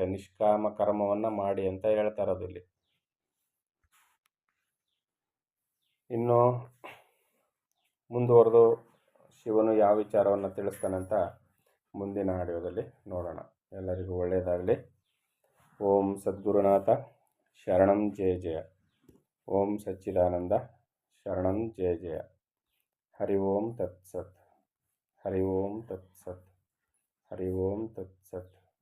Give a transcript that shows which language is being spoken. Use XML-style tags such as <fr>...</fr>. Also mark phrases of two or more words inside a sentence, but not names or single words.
<kn>ನಿಷ್ಕಾಮ ಕರ್ಮವನ್ನು ಮಾಡಿ ಅಂತ ಹೇಳ್ತಾ ಇರೋದು ಇಲ್ಲಿ. ಇನ್ನು ಮುಂದುವರೆದು ಶಿವನು ಯಾವ ವಿಚಾರವನ್ನು ತಿಳಿಸ್ತಾನೆ ಅಂತ ಮುಂದಿನ ಆಡಿಯೋದಲ್ಲಿ ನೋಡೋಣ. ಎಲ್ಲರಿಗೂ ಒಳ್ಳೆಯದಾಗಲಿ.</kn> <sa>ಓಂ ಸದ್ಗುರುನಾಥ ಶರಣಂ ಜಯ ಜಯ. ಓಂ ಸಚ್ಚಿದಾನಂದ ಶರಣಂ ಜಯ ಜಯ. ಹರಿ ಓಂ ತತ್ಸತ್. ಹರಿ ಓಂ ತತ್ಸತ್. ಹರಿ ಓಂ ತತ್ಸತ್.</sa>